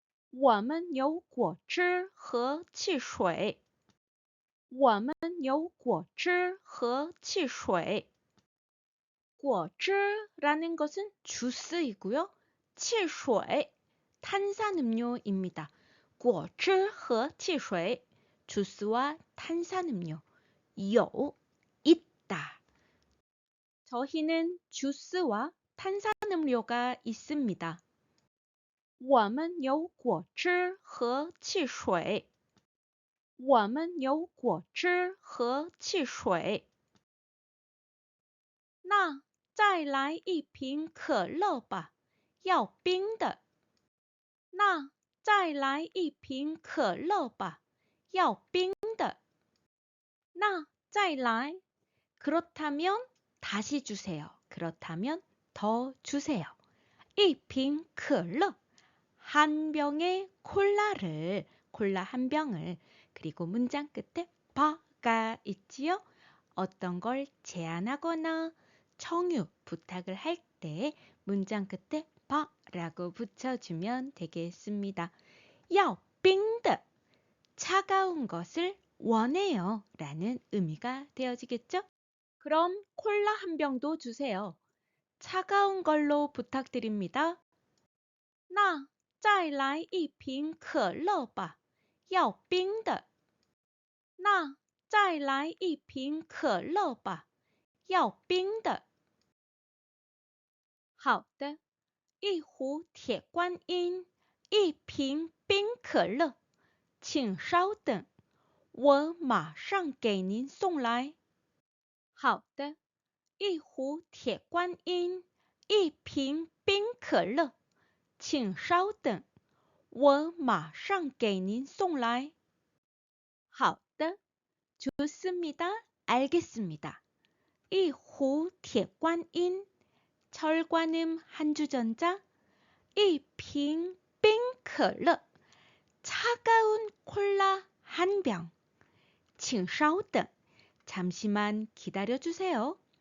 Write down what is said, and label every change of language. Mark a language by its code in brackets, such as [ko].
[zh] 我们有果汁和汽水。我们有果汁和汽水。 [ko] 果汁라는 것은 주스이고요. 汽水, 탄산음료입니다. [zh] 果汁和汽水, [ko] 주스와 탄산음료. 有, 있다. 저희는 주스와 탄산음료가 있습니다. [zh] 我们有果汁和汽水。我们有果汁和汽水。那再来一瓶可乐吧，要冰的。那再来一瓶可乐吧，要冰的。那再来 [ko] 그렇다면 다시 주세요. 그렇다면 더 주세요. 이瓶 可乐 한 병의 콜라 한 병을 그리고 문장 끝에 바가 있지요. 어떤 걸 제안하거나 청유, 부탁을 할 때 문장 끝에 바라고 붙여주면 되겠습니다. [zh] 要冰的 [ko] 차가운 것을 원해요 라는 의미가 되어지겠죠? 그럼 콜라 한 병도 주세요. 차가운 걸로 부탁드립니다. [zh] 那再来一瓶可乐吧，要冰的。那再来一瓶可乐吧，要冰的。好的，一壶铁观音，一瓶冰可乐，请稍等，我马上给您送来。好的，一壶铁观音，一瓶冰可乐，请稍等，我马上给您送来。好的， [ko] 좋습니다. 알겠습니다. 이 호铁观音, 철관음 한주전자, 이 瓶 冰可乐, 차가운 콜라 한 병. [zh] 请稍等, [ko] 잠시만 기다려주세요.